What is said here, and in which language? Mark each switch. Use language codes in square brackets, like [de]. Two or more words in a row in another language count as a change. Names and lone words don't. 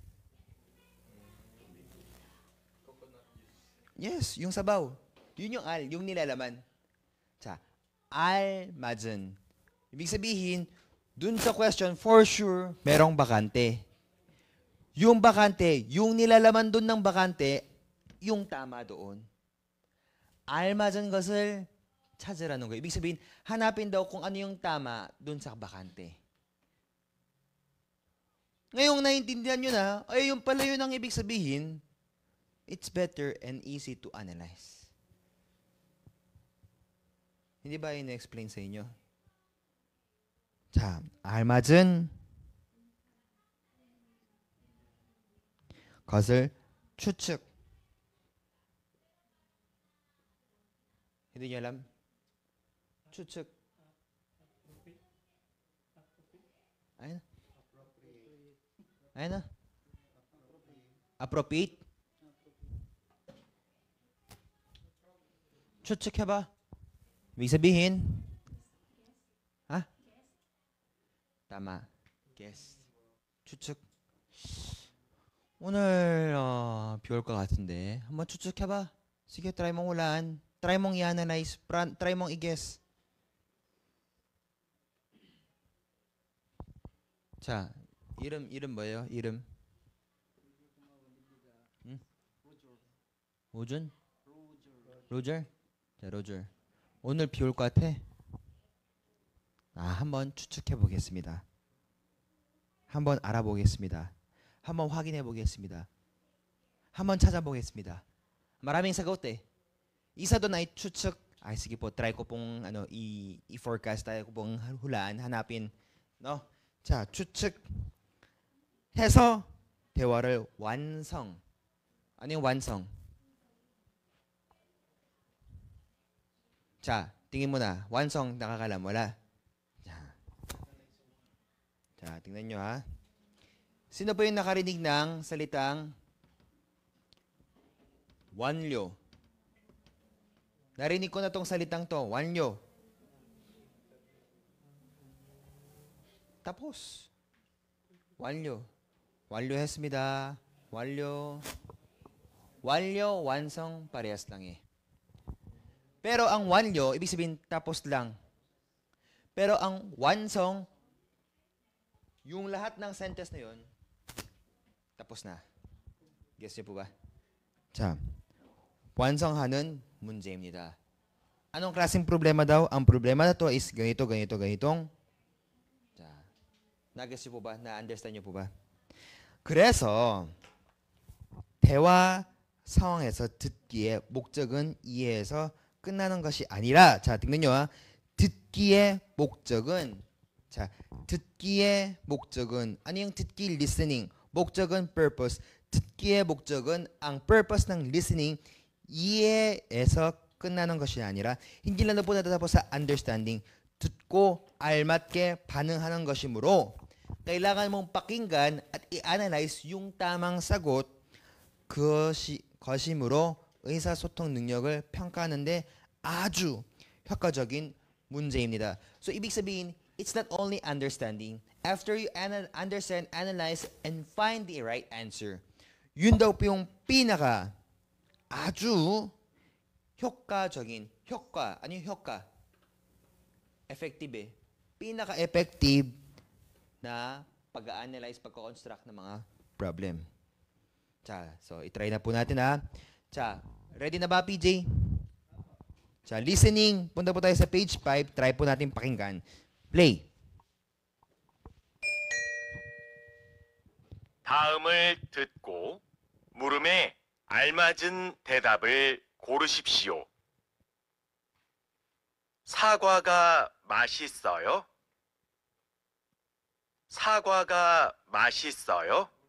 [tl] Yes, yung sabaw. Yun yung al, yung nilalaman. Tsa, almazan. Ibig sabihin, dun sa question, for sure, merong bakante. Yung bakante, yung nilalaman dun ng bakante, yung tama doon. [ko] 알맞은 것을 찾으라는 거예요. [tl] Ibig sabihin, hanapin daw kung ano yung tama dun sa bakante. Ngayong naiintindihan nyo na, ay yung pala yun ang ibig sabihin, [en] it's better and easy to analyze. [tl] Hindi ba yun na-explain sa inyo? [ko] 자, 알맞은 것을 추측. [tl] Hindi nyo alam? [ko] 추측. Ayun na. [tl] Ayun na. Appropriate. [ko] 추측해봐. [tl] Ibig sabihin? Ha? Tama. Guess. [ko] 추측. 오늘 비 올 것 같은데 한번 추측해봐. [tl] sige, try mong hulaan. Try mong i-analyze. Try mong i-guess. [ko] 자, 이름 뭐예요? 이름? 응? 오준? 로저? 자, 로저. 오늘 비 올 것 같아? 한번 추측해 보겠습니다. 한번 알아보겠습니다. 한번 확인해 보겠습니다. 한번 찾아보겠습니다. [tl] Maraming sagot eh. Isa doon ay 추측. Ay sige po, try ko pong i-forecast, tayo ko pong hulaan, hanapin, no? [ko] 자, 추측해서 대화를 완성. [tl] ano yung 완성? 자, tingin mo na. 완성, nakakalam, wala. 자, tingnan nyo ha. Sino po yung nakarinig ng salitang 완료? Narinig ko na tong salitang to, [ko] 완료. [tl] tapos. [ko] 완료. 완료했습니다. 완료. 완료, 완성, [tl] parehas lang eh. Pero ang 완료, ibig sabihin tapos lang. Pero ang 완성, yung lahat ng sentence na yun, tapos na. Guess niyo po ba? [ko] 자, 완성하는 문제입니다. [tl] Anong klaseng problema daw? Ang problema na to is ganito, ganito, ganitong. 자, na-guess niyo po ba? Na-understand niyo po ba? [ko] 그래서 대화 상황에서 듣기의 목적은 이해해서 끝나는 것이 아니라, 자, 듣는요. 듣기의 목적은, 자, 듣기의 목적은, [tl] ano yung 듣기 listening? [ko] 목적은 purpose. 듣기의 목적은, [tl] ang purpose ng listening, [ko] 이해에서 끝나는 것이 아니라, [tl] hindi lang po natatapos sa understanding. [ko] 듣고 알맞게 반응하는 것이므로, [tl] kailangan mong pakinggan at i-analyze yung tamang sagot, [ko] 것이므로 의사소통 능력을 평가하는데 아주 효과적인 문제입니다. [tl] So, ibig sabihin, [en] it's not only understanding. After you understand, analyze, and find the right answer, [tl] yun daw po yung pinaka [ko] 아주 효과적인, 효과, [tl] ano yung 효과? Effective eh. Pinaka-effective na pag-analyze, pagko-construct ng mga problem. 자, so itry na po natin ha. 자, ready na ba PJ? 자, listening. Punta po tayo sa page 5. Try po natin pakinggan. Play. [ko] 다음을 듣고 물음에 알맞은 대답을 고르십시오. 사과가 맛있어요? 사과가 맛있어요?